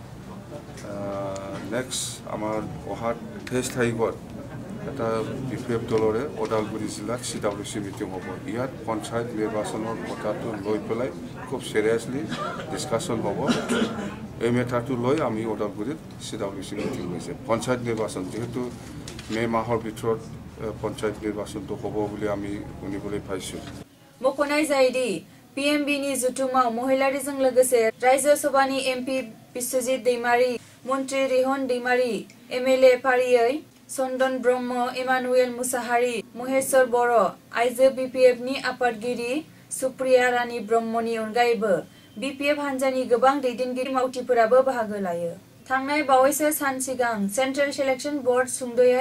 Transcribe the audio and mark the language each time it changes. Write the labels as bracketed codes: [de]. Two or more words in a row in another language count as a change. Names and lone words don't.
[as] নেক্সট আমাৰ অহা 23 তাৰিখত এটা বিপিএফ দলৰে ওদালগুৰি জিলাত CWC মিটিং হ'ব ইয়াত পঞ্চায়ত নিৰ্বাচনৰ কথাটো লৈ পেলাই খুব [en] seriously discussion [as] হ'ব এই মেটাৰটো লৈ আমি ওদালগুৰিত CWC মিটিং হৈছে পঞ্চায়ত নিৰ্বাচন যেহেতু মে মাহৰ ভিতৰত পঞ্চায়ত নিৰ্বাচনটো হ'ব বুলি আমি শুনিবলৈ পাইছোঁ [brx] मख'नाय जायोदि পিএমবিনি जुथुमाव महिलारिजों लोगोसे राज्य सभानि एमपि बिश्वजित दैमारी मन्त्री रिहन दैमारी एमएलए फारियै चन्दन ब्रह्म इमानुएल मुसाहारी महेश्वर बर' आइजो बीपीएफनि आफादगिरि सुप्रिया रानी ब्रह्मनि अनगायैबो बीपीएफ हान्जानि गोबां दैदेनगिरि मावथिफोराबो बाहागो लायो थांनाय बावैसो सान सिगां सेन्ट्रेल सिलेक्शन बोर्ड सुंदयै